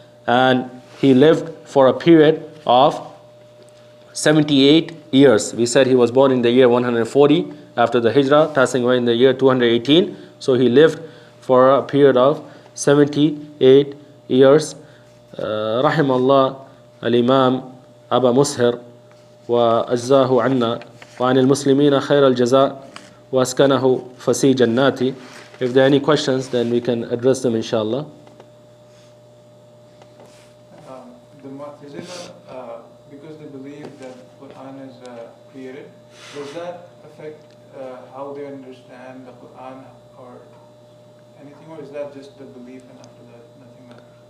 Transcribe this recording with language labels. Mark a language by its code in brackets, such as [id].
[en] And he lived for a period of 78 years. We said he was born in the year 140 after the Hijrah, passing away in the year 218. So he lived for a period of 78 years. [ar] رحم الله الإمام أبا مسهر وأجزاه عنا وعن المسلمين خير الجزاء وأسكنه فسيح جناتي. [en] If there are any questions, then we can address them inshallah. The Mu'tazila, because they believe that Quran is created, does that affect how they understand the Quran or anything, or is that just the belief and after that nothing matters?